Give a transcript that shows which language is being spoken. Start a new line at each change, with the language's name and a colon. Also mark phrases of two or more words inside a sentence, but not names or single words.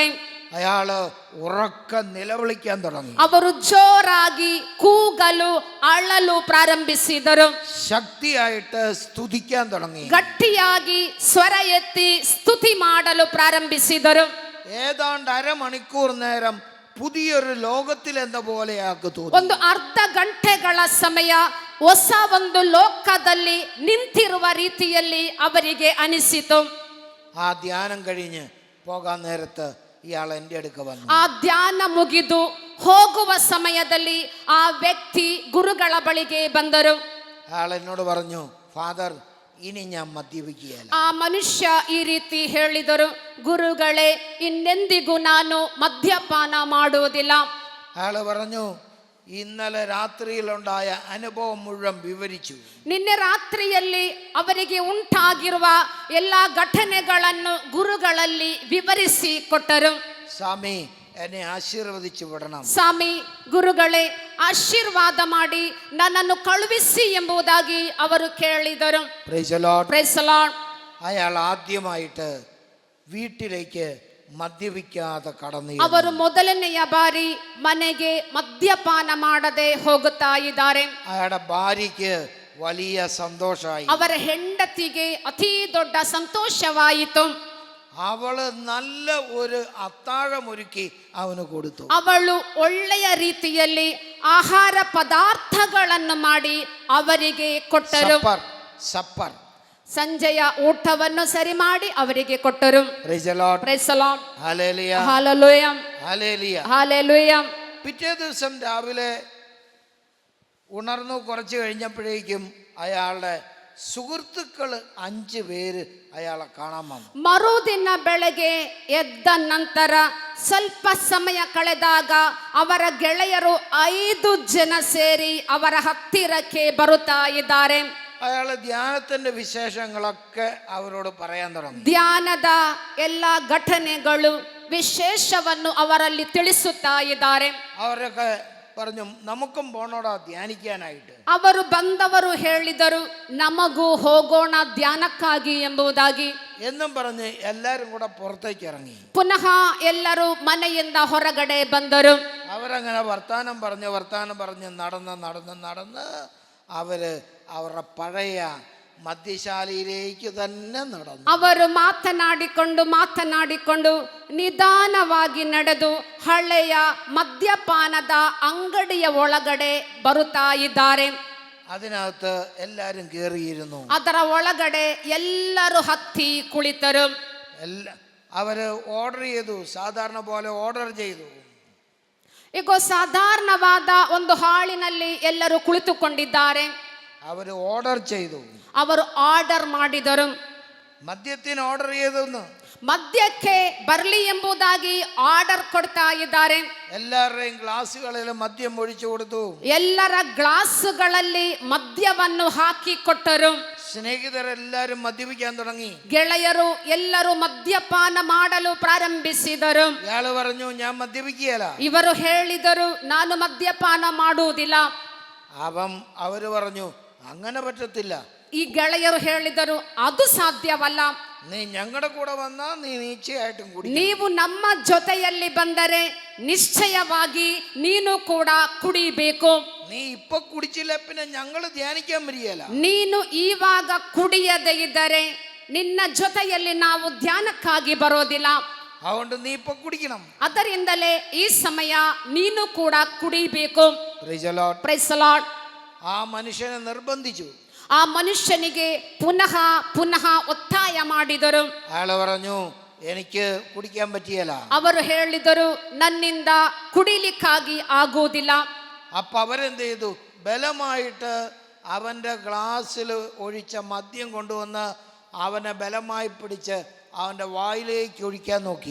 Malayalam: അയാള് ഉറക്ക നിലവിളിക്കാൻ തുടങ്ങി.
Kannada: ಅವರು ಜೋರಾಗಿ ಕೂಗಲು ಅಳಲು ಪ್ರಾರಂಭಿಸಿದರು.
Malayalam: ശക്തിയായിട്ട് സ്തുതിക്കാൻ തുടങ്ങി.
Kannada: ಗಟ್ಟಿಯಾಗಿ ಸ್ವರ ಎತ್ತಿ ಸ್ತುತಿ ಮಾಡಲು ಪ್ರಾರಂಭಿಸಿದರು.
Malayalam: ഏതാണ്ട് അരമണിക്കൂർ നേരം പുതിയൊരു ലോകത്തിൽ എന്ന പോലെ അയാൾക്ക് തോന്നി.
Kannada: ಒಂದು ಅರ್ಧ ಗಂಟೆಗಳ ಸಮಯ ಹೊಸ ಒಂದು ಲೋಕದಲ್ಲಿ ನಿಂತಿರುವ ರೀತಿಯಲ್ಲಿ ಅವರಿಗೆ ಅನಿಸಿತು.
Malayalam: ആ ധ്യാനം കഴിഞ്ഞ് പോകാൻ നേരത്ത് ഇയാൾ എൻ്റെ അടുക്ക വന്നു.
Kannada: ಆ ಧ್ಯಾನ ಮುಗಿದು ಹೋಗುವ ಸಮಯದಲ್ಲಿ ಆ ವ್ಯಕ್ತಿ ಗುರುಗಳ ಬಳಿಗೆ ಬಂದರು.
Malayalam: അയാൾ എന്നോട് പറഞ്ഞു, ഫാദർ, ഇനി ഞാൻ മദ്യപിക്കുകയല്ല.
Kannada: ಆ ಮನುಷ್ಯ ಈ ರೀತಿ ಹೇಳಿದರು, ಗುರುಗಳೇ, ಇನ್ನೆಂದಿಗೂ ನಾನು ಮದ್ಯಪಾನ ಮಾಡುವುದಿಲ್ಲ.
Malayalam: അയാൾ പറഞ്ഞു, ഇന്നലെ രാത്രിയിലുണ്ടായ അനുഭവം മുഴുവൻ വിവരിച്ചു.
Kannada: ನಿನ್ನೆ ರಾತ್ರಿಯಲ್ಲಿ ಅವರಿಗೆ ಉಂಟಾಗಿರುವ ಎಲ್ಲ ಘಟನೆಗಳನ್ನು ಗುರುಗಳಲ್ಲಿ ವಿವರಿಸಿ ಕೊಟ್ಟರು.
Malayalam: സ്വാമി, എന്നെ ആശീർവദിച്ചു വിടണം.
Kannada: ಸ್ವಾಮಿ, ಗುರುಗಳೇ, ಆಶೀರ್ವಾದ ಮಾಡಿ ನನ್ನನ್ನು ಕಳುಹಿಸಿ ಎಂಬುದಾಗಿ ಅವರು ಕೇಳಿದರು.
English: Praise the Lord. Praise the Lord.
Malayalam: അയാൾ ആദ്യമായിട്ട് വീട്ടിലേക്ക് മദ്യപിക്കാതെ കടന്നു.
Kannada: ಅವರು ಮೊದಲನೆಯ ಬಾರಿ ಮನೆಗೆ ಮದ್ಯಪಾನ ಮಾಡದೆ ಹೋಗುತ್ತಾ ಇದ್ದಾರೆ.
Malayalam: അയാളുടെ ഭാര്യയ്ക്ക് വലിയ സന്തോഷമായി.
Kannada: ಅವರ ಹೆಂಡತಿಗೆ ಅತಿ ದೊಡ್ಡ ಸಂತೋಷವಾಯಿತು.
Malayalam: അവള് നല്ല ഒരു അത്താഴമൊരുക്കി അവന് കൊടുത്തു.
Kannada: ಅವಳು ಒಳ್ಳೆಯ ರೀತಿಯಲ್ಲಿ ಆಹಾರ ಪದಾರ್ಥಗಳನ್ನು ಮಾಡಿ ಅವರಿಗೆ ಕೊಟ್ಟರು.
Malayalam: സപ്പർ.
Kannada: ಸಂಜೆಯ ಊಟವನ್ನು ಸರಿ ಮಾಡಿ ಅವರಿಗೆ ಕೊಟ್ಟರು.
English: Praise the Lord. Praise the Lord. Hallelujah. Hallelujah. Hallelujah. Hallelujah.
Malayalam: പിറ്റേ ദിവസം രാവിലെ ഉണർന്നു കുറച്ച് കഴിഞ്ഞപ്പോഴേക്കും അയാളുടെ സുഹൃത്തുക്കൾ 5 പേര് അയാളെ കാണാൻ വന്നു.
Kannada: ಮರುದಿನ ಬೆಳಗ್ಗೆ ಎದ್ದ ನಂತರ ಸ್ವಲ್ಪ ಸಮಯ ಕಳೆದಾಗ ಅವರ ಗೆಳೆಯರು 5 ಜನ ಸೇರಿ ಅವರ ಹತ್ತಿರಕ್ಕೆ ಬರುತ್ತಾ ಇದ್ದಾರೆ.
Malayalam: അയാൾ ധ്യാനത്തിന്റെ വിശേഷങ്ങളൊക്കെ അവരോട് പറയാൻ തുടങ്ങി.
Kannada: ಧ್ಯಾನದ ಎಲ್ಲ ಘಟನೆಗಳು ವಿಶೇಷವನ್ನು ಅವರಲ್ಲಿ ತಿಳಿಸುತ್ತಾ ಇದ್ದಾರೆ.
Malayalam: അവരൊക്കെ പറഞ്ഞു, നമുക്കും പോണോടാ ധ്യാനിക്കാനായിട്ട്.
Kannada: ಅವರು ಬಂದವರು ಹೇಳಿದರು, ನಮಗೂ ಹೋಗೋಣ ಧ್ಯಾನಕ್ಕಾಗಿ ಎಂಬುದಾಗಿ.
Malayalam: എന്നും പറഞ്ഞ് എല്ലാരും കൂടെ പുറത്തേക്ക് ഇറങ്ങി.
Kannada: ಪುನಃ ಎಲ್ಲರೂ ಮನೆಯಿಂದ ಹೊರಗಡೆ ಬಂದರು.
Malayalam: അവരങ്ങനെ വർത്താനം പറഞ്ഞ് നടന്ന് അവര് അവരുടെ പഴയ മദ്യശാലയിലേക്ക് തന്നെ നടന്നു.
Kannada: ಅವರು ಮಾತನಾಡಿಕೊಂಡು ನಿಧಾನವಾಗಿ ನಡೆದು ಹಳೆಯ ಮದ್ಯಪಾನದ ಅಂಗಡಿಯ ಒಳಗಡೆ ಬರುತ್ತಾ ಇದ್ದಾರೆ.
Malayalam: അതിനകത്ത് എല്ലാരും കേറിയിരുന്നു.
Kannada: ಅದರ ಒಳಗಡೆ ಎಲ್ಲರೂ ಹತ್ತಿ ಕುಳಿತರು.
Malayalam: അവര് ഓർഡർ ചെയ്തു, സാധാരണ പോലെ ഓർഡർ ചെയ്തു.
Kannada: ಈಗ ಸಾಧಾರಣವಾದ ಒಂದು ಹಾಳಿನಲ್ಲಿ ಎಲ್ಲರೂ ಕುಳಿತುಕೊಂಡಿದ್ದಾರೆ.
Malayalam: അവര് ഓർഡർ ചെയ്തു.
Kannada: ಅವರು ಆರ್ಡರ್ ಮಾಡಿದರು.
Malayalam: മദ്യത്തിന് ഓർഡർ ചെയ്തെന്ന്.
Kannada: ಮದ್ಯಕ್ಕೆ ಬರಲಿ ಎಂಬುದಾಗಿ ಆರ್ಡರ್ ಕೊಡ್ತಾ ಇದ್ದಾರೆ.
Malayalam: എല്ലാവരുടെയും ഗ്ലാസുകളിൽ മദ്യം ഒഴിച്ചു കൊടുത്തു.
Kannada: ಎಲ್ಲರ ಗ್ಲಾಸುಗಳಲ್ಲಿ ಮದ್ಯವನ್ನು ಹಾಕಿ ಕೊಟ್ಟರು.
Malayalam: സ്നേഹിതരെല്ലാരും മദ്യപിക്കാൻ തുടങ്ങി.
Kannada: ಗೆಳೆಯರು ಎಲ್ಲರೂ ಮದ್ಯಪಾನ ಮಾಡಲು ಪ್ರಾರಂಭಿಸಿದರು.
Malayalam: ഇയാള് പറഞ്ഞു ഞാൻ മദ്യപിക്കുകയല്ല.
Kannada: ಇವರು ಹೇಳಿದರು ನಾನು ಮದ್ಯಪಾನ ಮಾಡುವುದಿಲ್ಲ.
Malayalam: അവര് പറഞ്ഞു അങ്ങനെ പറ്റത്തില്ല.
Kannada: ಈ ಗೆಳೆಯರು ಹೇಳಿದರು ಅದು ಸಾಧ್ಯವಲ್ಲ.
Malayalam: നീ ഞങ്ങളുടെ കൂടെ വന്നാ നീ നിശ്ചയമായിട്ടും കുടി.
Kannada: ನೀವು ನಮ್ಮ ಜೊತೆಯಲ್ಲಿ ಬಂದರೆ ನಿಶ್ಚಯವಾಗಿ ನೀನು ಕೂಡ ಕುಡಿಬೇಕು.
Malayalam: നീ ഇപ്പൊ കുടിച്ചില്ല പിന്നെ ഞങ്ങള് ധ്യാനിക്കാൻ വരികയല്ല.
Kannada: ನೀನು ಇವಾಗ ಕುಡಿಯದೇ ಇದ್ದರೆ ನಿನ್ನ ಜೊತೆಯಲ್ಲಿ ನಾವು ಧ್ಯಾನಕ್ಕಾಗಿ ಬರೋದಿಲ್ಲ.
Malayalam: അതുകൊണ്ട് നീ ഇപ്പൊ കുടിക്കണം.
Kannada: ಅದರಿಂದಲೇ ಈ ಸಮಯ ನೀನು ಕೂಡ ಕುಡಿಬೇಕು.
English: Praise the Lord. Praise the Lord.
Malayalam: ആ മനുഷ്യനെ നിർബന്ധിച്ചു.
Kannada: ಆ ಮನುಷ್ಯನಿಗೆ ಪುನಃ ಪುನಃ ಒತ್ತಾಯ ಮಾಡಿದರು.
Malayalam: അയാള് പറഞ്ഞു എനിക്ക് കുടിക്കാൻ പറ്റിയല്ല.
Kannada: ಅವರು ಹೇಳಿದರು ನನ್ನಿಂದ ಕುಡಿಲಿಕ್ಕಾಗಿ ಆಗುವುದಿಲ್ಲ.
Malayalam: അപ്പൊ അവരെന്ത് ചെയ്തു? ബലമായിട്ട് അവന്റെ ഗ്ലാസ്സിൽ ഒഴിച്ച മദ്യം കൊണ്ടുവന്ന് അവനെ ബലമായി പിടിച്ച് അവന്റെ വായിലേക്ക് ഒഴിക്കാൻ നോക്കി.